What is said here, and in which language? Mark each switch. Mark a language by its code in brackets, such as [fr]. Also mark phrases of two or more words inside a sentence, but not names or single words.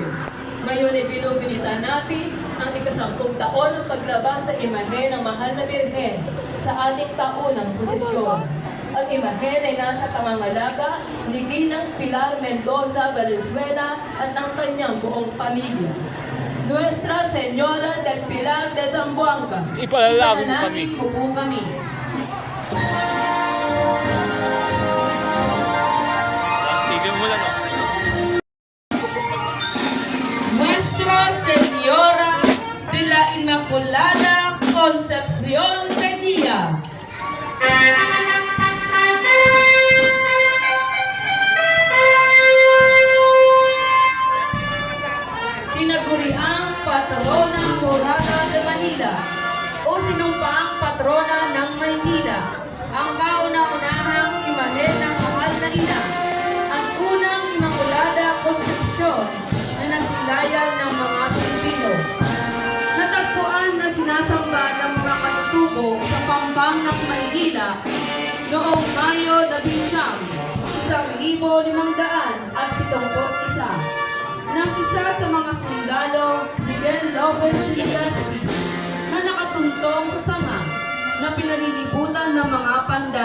[tl] Ngayon ay binugunita natin ang ika-10 taon ng paglabas ng imahen ng mahal na Birhen sa ating taunang prosesyon. Ang imahen ay nasa pangangalaga ni Ginang Pilar Mendoza Valenzuela at ang kanyang buong pamilya. Nuestra Señora del Pilar de Zamboanga, ipanalangin mo po kami. Nuestra Señora de la Inmaculada Concepción de Guía. Tinaguriang [es] patrona Jurada de Manila [tl] o sinumpaang patrona ng Maynila, ang kauna-unahang imahen ng mahal na ina, ang unang Inmaculada Concepcion na nasilayan ng mga Pilipino. Natagpuan na sinasamba ng mga katutubo sa Pampang ng Maynila noong Mayo 1571 ng isa sa mga sundalo, Miguel Lopez Legazpi, na nakatuntong sa sanga na pinalilibutan ng mga pandan.